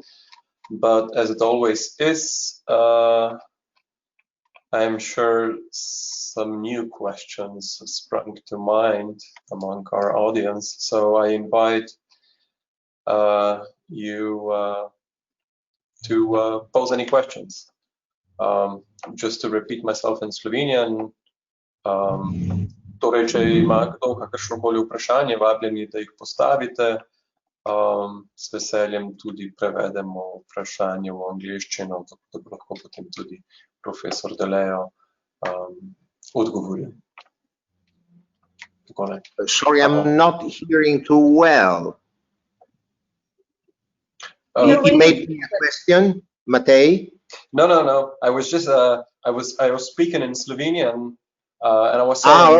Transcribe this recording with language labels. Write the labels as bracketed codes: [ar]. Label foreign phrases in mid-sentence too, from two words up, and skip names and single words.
[en] But as it always is, I'm sure some new questions sprung to mind among our audience. So I invite you to pose any questions. Just to repeat myself in Slovenian, [sl] torej, če ima kdo kakršnokoli vprašanje, vabljeni, da jih postavite. S veseljem tudi prevedemo vprašanje v angleščino, da bo lahko potem tudi profesor Delejo odgovoril. [en] Sorry, I'm not hearing too well. You made me a question, Matej? No. I was just I was speaking in Slovenian, and I was saying